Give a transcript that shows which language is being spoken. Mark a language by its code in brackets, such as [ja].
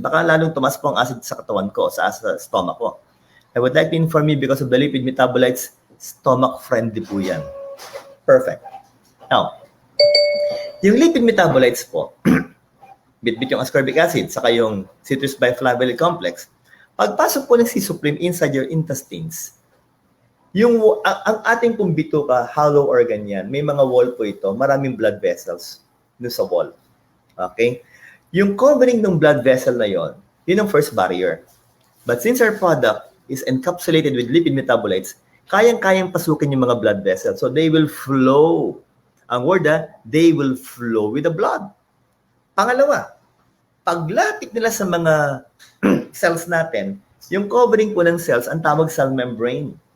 [tl] Baka lalong tumas po ang acid sa katawan ko, sa stomach ko. [en] I would like to inform you because of the lipid metabolites, stomach-friendly po yan. [tl] Perfect. Now, yung lipid metabolites po, bit-bit yung ascorbic acid, saka yung citrus bioflavonoid complex, pagpasok po ng C-supreme [en] inside your intestines, [tl] ang ating pong bituka, hollow organ yan, may mga wall po ito, maraming blood vessels dun sa wall. Okay? Yung covering ng blood vessel na yon, yun ang first barrier. [en] But since our product is encapsulated with lipid metabolites, [tl] kayang-kayang pasukin yung mga blood vessels. [en] So they will flow. Ang word they will flow with the blood. [tl] Pangalawa, paglapit nila sa mga cells natin, yung covering po ng cells, ang tawag cell membrane.